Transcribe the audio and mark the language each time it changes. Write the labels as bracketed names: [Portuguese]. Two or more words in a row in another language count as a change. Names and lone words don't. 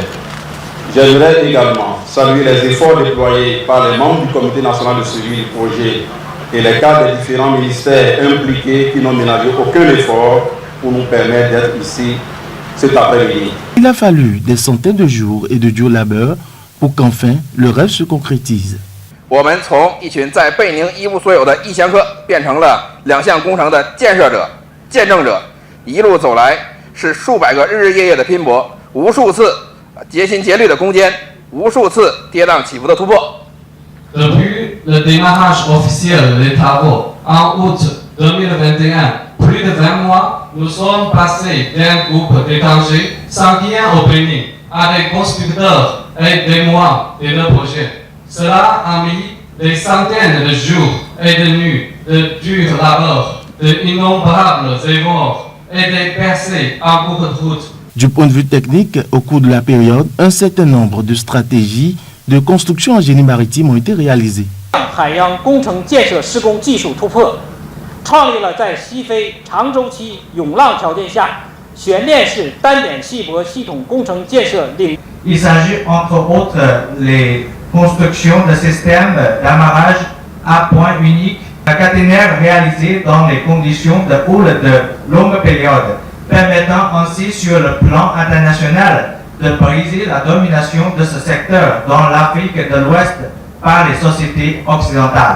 [French] J'aimerais également saluer les efforts déployés par les membres du comité national de suivi du projet et les cadres des différents ministères impliqués qui n'ont ménagé aucun effort pour nous permettre d'être ici cet après-midi. Il a fallu des centaines de jours et de dur labeur pour qu'enfin le rêve se concrétise. [Chinese] 我们从一群在贝宁一无所有的异乡客变成了两项工程的建设者、见证者，一路走来是数百个日日夜夜的拼搏，无数次竭心竭虑的攻坚，无数次跌宕起伏的突破。 [French] Depuis le démarrage officiel des travaux en août 2021, plus de 20 mois, nous sommes passés d'un groupe d'étrangers sanguinaires au Bénin à des constructeurs et des mois de nos projets. Cela a mis des centaines de jours et de nuits de dur labeur, d'innombrables efforts et des percées en cours de route. Du point de vue technique, au cours de la période, un certain nombre de stratégies de construction en génie maritime ont été réalisées. [Chinese] 海洋工程建设施工技术突破，创立了在西非长周期涌浪条件下悬链式单点气泊系统工程建设领域。 [French] Il s'agit entre autres les constructions de systèmes d'amarrage à point unique, caténaire réalisé dans les conditions de houle de longue période, permettant ainsi sur le plan international de briser la domination de ce secteur dans l'Afrique de l'Ouest par les sociétés occidentales.